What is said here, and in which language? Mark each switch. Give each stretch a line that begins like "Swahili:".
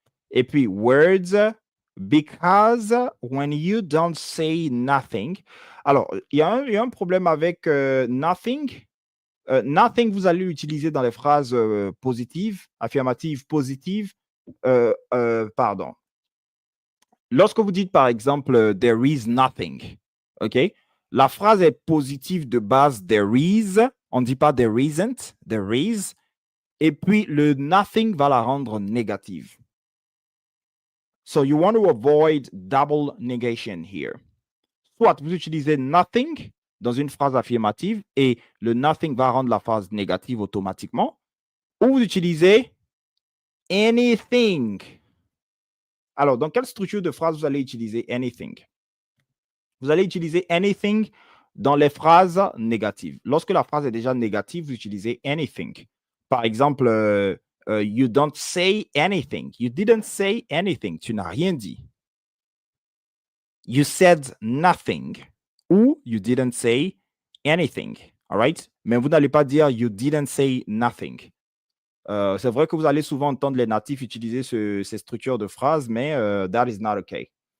French: Et puis,
English: words, because when you don't say nothing.
French: Alors, il y a un problème avec nothing. Nothing, vous allez l'utiliser dans les phrases positives, affirmatives, positives. Pardon. Lorsque vous dites, par exemple,
English: there is nothing, OK?
French: La phrase est positive de base, there is. On ne dit pas
English: there isn't, there is.
French: Et puis, le nothing va la rendre négative.
English: So, you want to avoid double negation here.
French: Soit vous utilisez nothing dans une phrase affirmative et le nothing va rendre la phrase négative automatiquement. Ou vous utilisez anything. Alors, dans quelle structure de phrase vous allez utiliser anything? Vous allez utiliser anything dans les phrases négatives. Lorsque la phrase est déjà négative, vous utilisez anything. Par exemple,
English: you don't say anything. You didn't say anything.
French: Tu n'as rien dit.
English: You said nothing. Ou you didn't say anything. All right?
French: Mais vous n'allez pas dire
English: you didn't say nothing.
French: C'est vrai que vous allez souvent entendre les natifs utiliser ces structures de phrases, mais
English: that is not okay.